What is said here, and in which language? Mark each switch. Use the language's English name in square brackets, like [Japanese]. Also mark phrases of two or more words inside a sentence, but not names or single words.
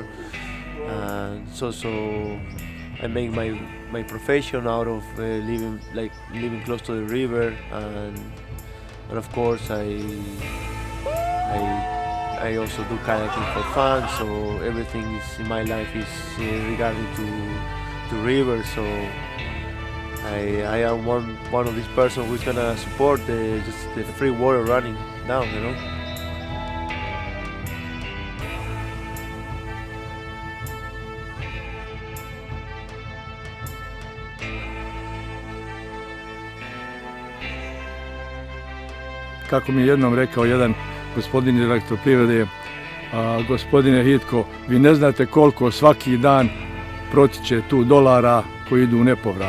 [English] And so I make my profession out of living close to the river, and of course I also do kayaking for fun. So everything is in my life is regarding to rivers. So I am one of these person who's gonna support just the free water running down. [Bosnian] Kako mi je jednom rekao jedan gospodin iz Elektroprivrede, gospodine Hitko, vi ne znate koliko svaki dan protiče tu dolara koji idu u nepovrat.